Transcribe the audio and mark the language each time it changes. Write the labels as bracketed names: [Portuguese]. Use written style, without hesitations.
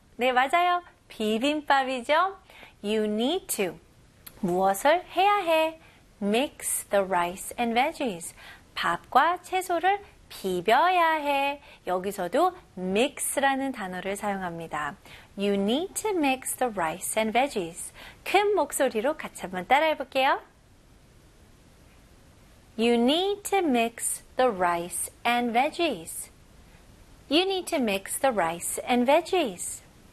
[Korean] 네, 맞아요. 비빔밥이죠. [English] You need to. [Korean] 무엇을 해야 해? [English] Mix the rice and veggies. [Korean] 밥과 채소를 비벼야 해. 여기서도 mix라는 단어를 사용합니다. [English] You need to mix the rice and veggies. [Korean] 큰 목소리로 같이 한번 따라해볼게요. [English] You need to mix the rice and veggies. You need to mix the rice and veggies.